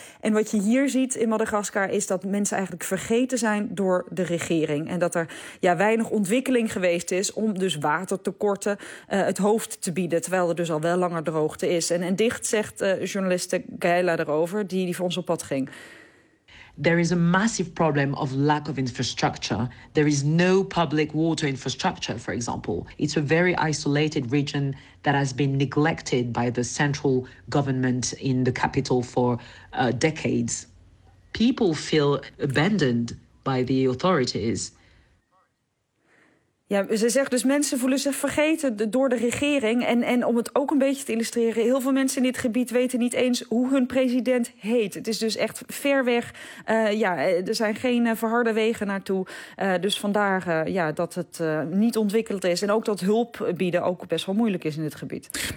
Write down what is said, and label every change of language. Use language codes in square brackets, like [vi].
[nl] En wat je hier ziet in Madagaskar is dat mensen eigenlijk vergeten zijn door de regering. En dat er weinig ontwikkeling geweest is om dus watertekorten het hoofd te bieden, terwijl er dus al wel langer droogte is. En dicht zegt journaliste Geila erover, die voor ons op pad ging. [en] There is a massive problem of lack of infrastructure. There is no public water infrastructure, for example. It's a very isolated region that has been neglected by the central government in the capital for decades. People feel abandoned by the authorities. [nl] Ja, ze zegt dus mensen voelen zich vergeten door de regering. En om het ook een beetje te illustreren, heel veel mensen in dit gebied weten niet eens hoe hun president heet. Het is dus echt ver weg. Er zijn geen verharde wegen naartoe. Dus vandaar dat het niet ontwikkeld is. En ook dat hulp bieden ook best wel moeilijk is in dit gebied.